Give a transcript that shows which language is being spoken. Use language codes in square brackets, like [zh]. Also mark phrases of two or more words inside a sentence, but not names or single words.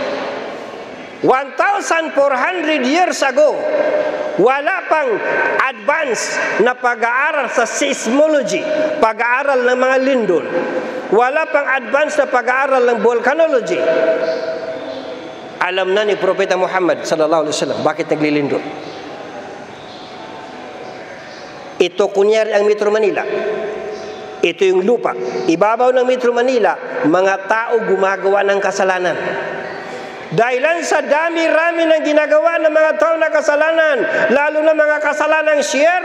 [tl] 1,400 [en] years ago, [tl] wala pang advance na pag-aaral sa seismology, pag-aaral ng mga lindol. Wala pang advance na pag-aaral ng volcanology. Alam na ni Propeta Muhammad [ar] sallallahu alaihi wasallam [tl] bakit naglilindol. Ito kunyari ang Metro Manila. Ito yung lupa. Ibabaw ng Metro Manila, mga tao gumagawa ng kasalanan. Dahilan sa dami-rami ng ginagawa ng mga tao na kasalanan, lalo na mga kasalanang shirk.